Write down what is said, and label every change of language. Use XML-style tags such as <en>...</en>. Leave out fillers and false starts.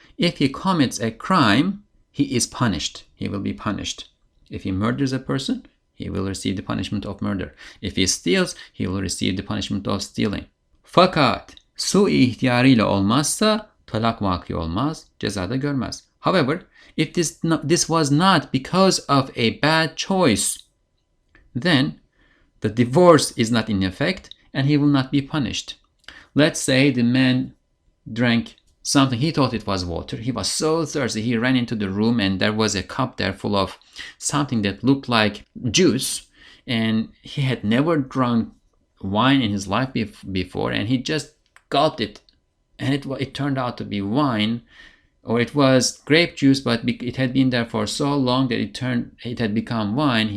<en>If he commits a crime, he is punished. He will be punished. If he murders a person, he will receive the punishment of murder. If he steals, he will receive the punishment of stealing.</en> <tr>Fakat sui ihtiyarıyla olmazsa talak vaki olmaz, cezada görmez.</tr> <en>However, if this was not because of a bad choice, then the divorce is not in effect and he will not be punished. Let's say the man drank something, he thought it was water. He was so thirsty, he ran into the room and there was a cup there full of something that looked like juice, and he had never drunk wine in his life before, and he just gulped it, and it turned out to be wine, or it was grape juice, but it had been there for so long that it had become wine.</en>